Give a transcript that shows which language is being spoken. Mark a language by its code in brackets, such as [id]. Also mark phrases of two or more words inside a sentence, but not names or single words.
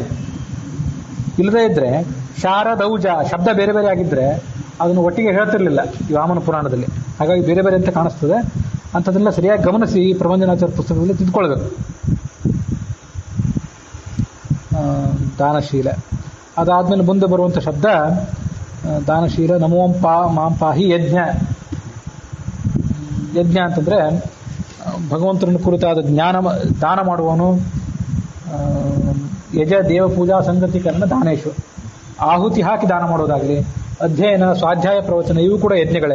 [kn] ಇಲ್ಲದೇ ಇದ್ರೆ ಶಾರದೌಜ ಶಬ್ದ ಬೇರೆ ಬೇರೆ ಆಗಿದ್ರೆ ಅದನ್ನು ಒಟ್ಟಿಗೆ ಹೇಳ್ತಿರ್ಲಿಲ್ಲ ಈ ವಾಮನ ಪುರಾಣದಲ್ಲಿ. ಹಾಗಾಗಿ ಬೇರೆ ಬೇರೆ ಅಂತ ಕಾಣಿಸ್ತದೆ. ಅಂಥದ್ದೆಲ್ಲ ಸರಿಯಾಗಿ ಗಮನಿಸಿ ಪ್ರಬಂಧನಾಚಾರ್ಯ ಪುಸ್ತಕದಲ್ಲಿ ತಿಳ್ಕೊಳ್ಬೇಕು. ದಾನಶೀಲ ಅದಾದ್ಮೇಲೆ ಮುಂದೆ ಬರುವಂಥ ಶಬ್ದ [sa] ದಾನಶೀಲ ನಮೋ ಮಾಂ ಪಾಹಿ ಯಜ್ಞ. [kn] ಯಜ್ಞ ಅಂತಂದ್ರೆ ಭಗವಂತನ ಕುರಿತಾದ ದಾನ ಮಾಡುವವನು. [sa] ಯಜ ದೇವಪೂಜಾ ಸಂಗತಿಕರಣ ದಾನೇಶು, [kn] ಆಹುತಿ ಹಾಕಿ ದಾನ ಮಾಡೋದಾಗಲಿ, ಅಧ್ಯಯನ ಸ್ವಾಧ್ಯಾಯ ಪ್ರವಚನ ಇವು ಕೂಡ ಯಜ್ಞಗಳೇ.